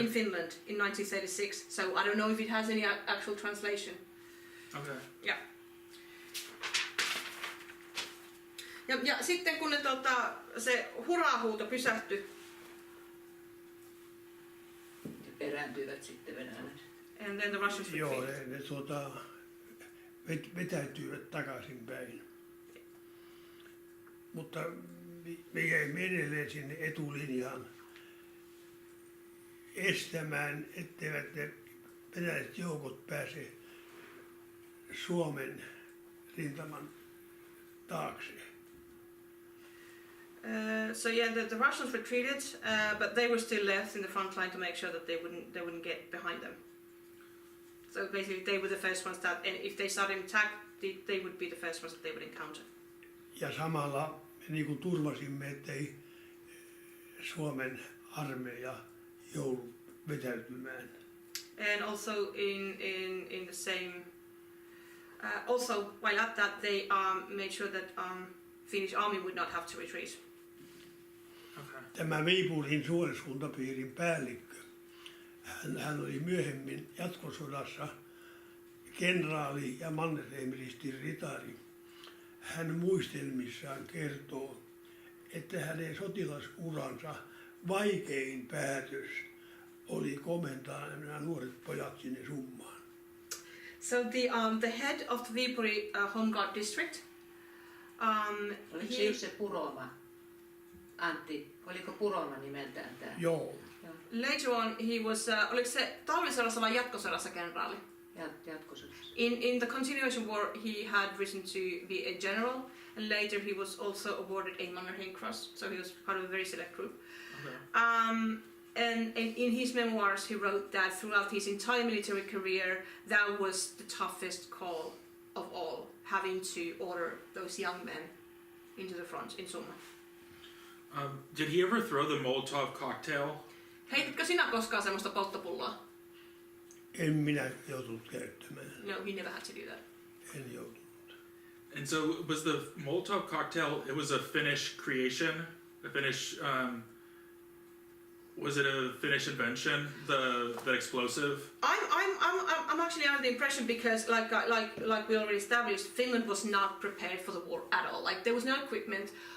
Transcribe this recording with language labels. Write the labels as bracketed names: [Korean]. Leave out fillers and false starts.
[English] In Finland in 1936, so I don't know if it has any actual translation. Okay. Yeah. [Finnish] Ja sitten kun se hurraa-huuto pysähtyi. Perääntyivät sitten venäläiset. [English] And then the Russians retreated. [Finnish] Joo, ne vetäytyivät takaisinpäin. Mutta me jäimme edelleen sinne etulinjaan estämään, etteivät ne venäläiset joukot pääse Suomen rintaman taakse. [English] So yeah, the Russians retreated, but they were still left in the front line to make sure that they wouldn't get behind them. So basically, they were the first ones that, and if they started an attack, they would be the first ones that they would encounter. [Finnish] Ja samalla me niin kuin turvasimme, ettei Suomen armeija joudu vetäytymään. [English] And also in the same, also while at that, they made sure that Finnish army would not have to retreat. Okay. [Finnish] Tämä Viipulin suoriskuntapiirin päällikkö, hän oli myöhemmin jatkosodassa kenraali ja mannerheimilistin ritari. Hän muistelmissaan kertoo, että hänen sotilasuransa vaikein päätös oli komentaa nämä nuoret pojat sinne summaan. [English] So the head of the Viipuri Home Guard district. [Finnish] Oliko se just se Puroma? Antti, oliko Puroma nimeltään tämä? Joo. [English] Later on he was, [Finnish] oliko se talvisodassa vai jatkosodassa kenraali? Jatkosodassa. [English] In the continuation war he had risen to be a general, and later he was also awarded a Mannerheim Cross, so he was part of a very select group. Okay. And in his memoirs he wrote that throughout his entire military career that was the toughest call of all, having to order those young men into the front in Summa. Did he ever throw the Molotov cocktail? [Finnish] Heititkö sinä koskaan semmoista polttopulloa? En minä joutunut käyttämään. [English] No, he never had to do that. [Finnish] En joutunut. [English] And so was the Molotov cocktail, it was a Finnish creation? A Finnish, was it a Finnish invention, the explosive? I'm actually under the impression, because like we already established, Finland was not prepared for the war at all. Like there was no equipment.